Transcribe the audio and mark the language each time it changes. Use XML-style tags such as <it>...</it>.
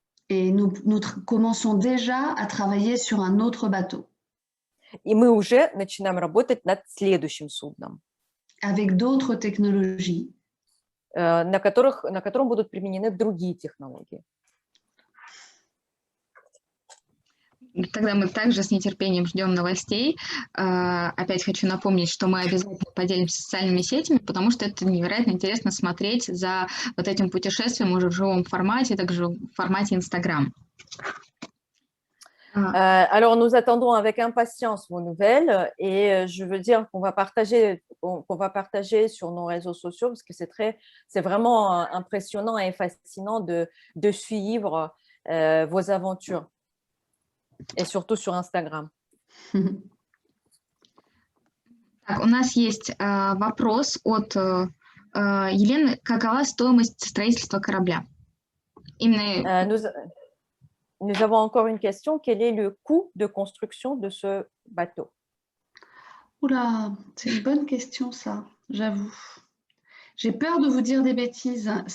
<fr>Et nous commençons déjà à travailler sur un autre bateau.</fr> <ru>И мы уже начинаем работать над следующим судном.</ru> <fr>Avec d'autres technologies.</fr> <ru>На котором будут применены другие технологии. Тогда мы также с нетерпением ждем новостей. Опять хочу напомнить, что мы обязательно поделимся социальными сетями, потому что это невероятно интересно смотреть за вот этим путешествием уже в живом формате, также в формате Instagram.</ru> <fr>Alors, nous attendons avec impatience vos nouvelles et je veux dire qu'on va partager sur nos réseaux sociaux parce que c'est vraiment impressionnant et fascinant de suivre vos aventures. Et surtout sur Instagram.</fr> <ru>Так, у нас есть вопрос от Елены. Какова стоимость строительства корабля?</ru> <fr>Nous avons encore une question. Quel est le coût de construction de ce bateau? Oula, c'est une bonne question ça, j'avoue. J'ai peur de vous dire des bêtises.</fr>